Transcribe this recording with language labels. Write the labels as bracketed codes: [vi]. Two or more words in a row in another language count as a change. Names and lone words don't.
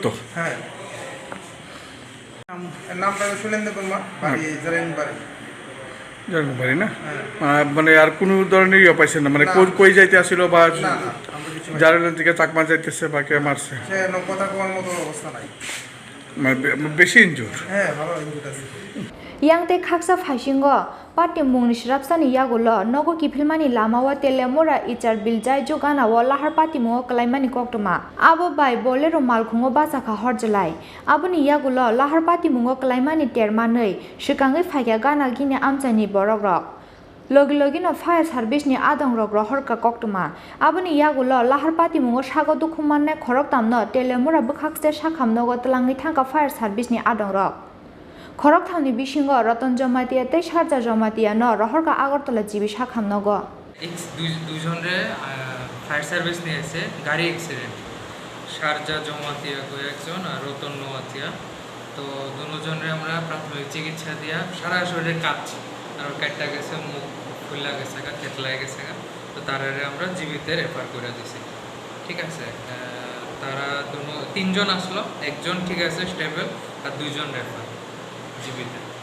[bn] হ্যাঁ নামটা সুলেন্দ্র বর্মা বাড়ি জারেন বাড়ি জানেন পারি না মানে আর কোনো ধরনের ইয়ে পাইছে না মানে কই যাইতে আসছিল বা জারেন থেকে চাকমা যাইতেছে বা কে মারছে কথা কোয়ার মতো অবস্থা নাই মানে বেশি ইনজুর হ্যাঁ ভালো ইনজুর আছে [trp] Yang te khaksa phaishingo pati mungni shrapsani yagulo nogo kifilmani lamawa telemura ichar biljai jogana wa lahar pati mo klaimani koktoma abo bai bolero malkhungo bachaka horjalai aboni yagulo lahar pati mungo klaimani termanei shikangai phaiga gana gini amchani borokrok logi no [en] fire service [trp] ni adong rok rohorka koktoma aboni yagulo lahar pati mungo sago dukhumanne khorok tamno telemura bukhakse sakhamnogo tlangi thangka [en] fire service [trp] ni adong rok খরক থাউনি বিশিঙ্গ রতন জমাতিয়া তে সারজা জমাতিয়া ন রহরকা আগরতলা জিবি শাখামনগ [bn] দুইজনরে [en] fire service [bn] নিয়ে এসে গাড়ি অ্যাক্সিডেন্ট সারজা জমাতিয়া কই একজন আর রতন নোয়াতিয়া তো দুজনরে আমরা প্রাথমিক চিকিৎসা দিয়া সারা শরীরে কাঁপছে আর কাটটা গেছে মুখ খুললা গেছে থেতলা গেছে তো তারারে আমরা জীবিতে রেফার করে দিছি ঠিক আছে তারা তিনজন আসলো একজন ঠিক আছে স্টেবল আর দুইজন রেফার জীবিতে